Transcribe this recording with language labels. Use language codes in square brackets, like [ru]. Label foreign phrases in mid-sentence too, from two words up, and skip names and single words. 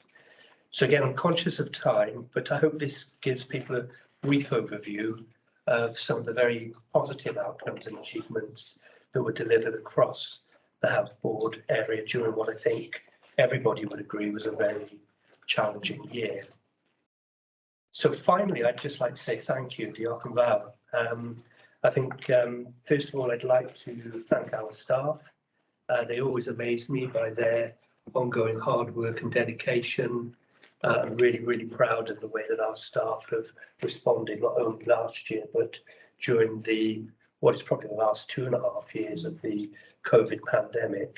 [en] So again, I'm conscious of time, but I hope this gives people a brief overview of some of the very positive outcomes and achievements that were delivered across the Health Board area during what I think everybody would agree was a very challenging year. So finally, I'd just like to say thank you, [cy] Diolch yn fawr. [en] I think, first of all, I'd like to thank our staff. They always amaze me by their ongoing hard work and dedication. I'm really, really proud of the way that our staff have responded, not only last year, but during what is probably the last 2.5 years of the COVID pandemic.